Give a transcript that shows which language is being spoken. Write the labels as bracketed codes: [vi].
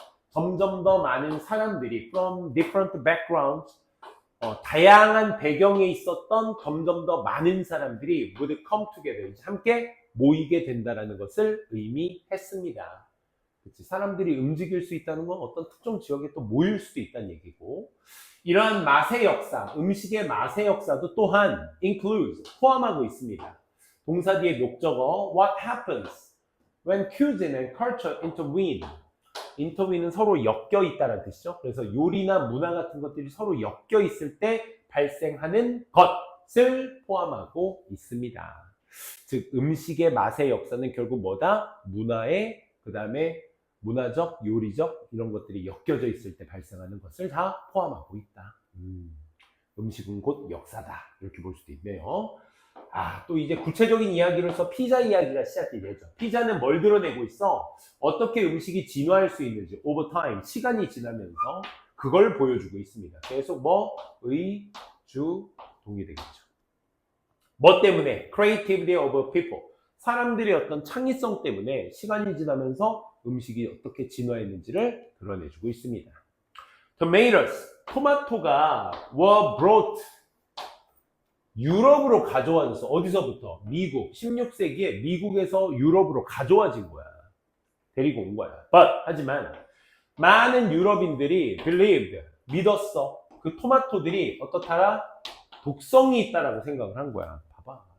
[ko] 점점 더 많은 사람들이 [en] from different backgrounds, [ko] 다양한 배경에 있었던 점점 더 많은 사람들이 [en] would come together, [ko] 함께 모이게 된다는 것을 의미했습니다. 그치? 사람들이 움직일 수 있다는 건 어떤 특정 지역에 또 모일 수도 있다는 얘기고, 이러한 맛의 역사, 음식의 맛의 역사도 또한 includes, 포함하고 있습니다. 동사 뒤에 목적어 [en] what happens when cuisine and culture intervene. [ko] intervene은 서로 엮여 있다는 뜻이죠. 그래서 요리나 문화 같은 것들이 서로 엮여 있을 때 발생하는 것을 포함하고 있습니다. 즉 음식의 맛의 역사는 결국 뭐다? 문화의, 그 다음에 문화적, 요리적 이런 것들이 엮여져 있을 때 발생하는 것을 다 포함하고 있다. 음식은 곧 역사다. 이렇게 볼 수도 있네요. 또 이제 구체적인 이야기로서 피자 이야기가 시작이 되죠. 피자는 뭘 드러내고 있어? 어떻게 음식이 진화할 수 있는지, [en] over time, [ko] 시간이 지나면서 그걸 보여주고 있습니다. 계속 뭐? 의, 주, 동이 되겠죠. 뭐 때문에? [en] Creativity of people. [ko] 사람들의 어떤 창의성 때문에 시간이 지나면서 음식이 어떻게 진화했는지를 드러내주고 있습니다. [en] Tomatoes. [ko] 토마토가 [en] were brought. [ko] 유럽으로 가져와서 어디서부터? 미국. 16세기에 미국에서 유럽으로 가져와진 거야. 데리고 온 거야. 하지만 많은 유럽인들이 believed. 믿었어. 그 토마토들이 어떻다라? 독성이 있다라고 생각을 한 거야. 봐봐.